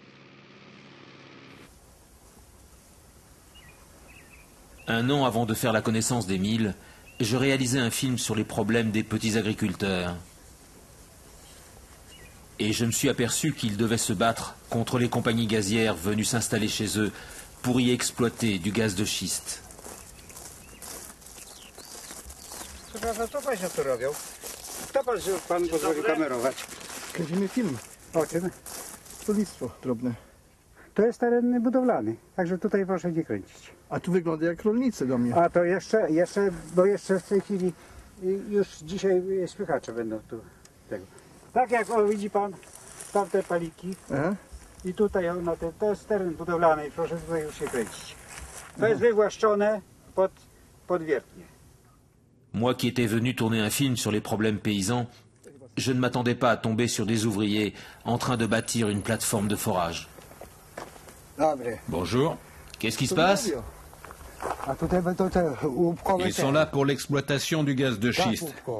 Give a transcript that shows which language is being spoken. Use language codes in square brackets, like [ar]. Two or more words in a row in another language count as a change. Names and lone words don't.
[fr] Un an avant de faire la connaissance d'Emile, je réalisais un film sur les problèmes des petits agriculteurs. Et je me suis aperçu qu'ils devaient se battre contre les compagnies gazières venues s'installer chez eux pour y exploiter du gaz de schiste. [pl] Kręcimy film o tym. Rolnictwo drobne. To jest teren budowlany, także tutaj proszę nie kręcić. A tu wygląda jak rolnicy do mnie. A to bo jeszcze w tej chwili już dzisiaj spychacze będą tu tego. Tak jak widzi pan tamte paliki. Aha. I tutaj to jest teren budowlany i proszę tutaj już się kręcić. To jest wywłaszczone pod wiertnie. [fr] Moi qui étais venu tourner un film sur les problèmes paysans, je ne m'attendais pas à tomber sur des ouvriers en train de bâtir une plateforme de forage. Bonjour. Qu'est-ce qui se passe? Ils sont là pour l'exploitation du gaz de schiste.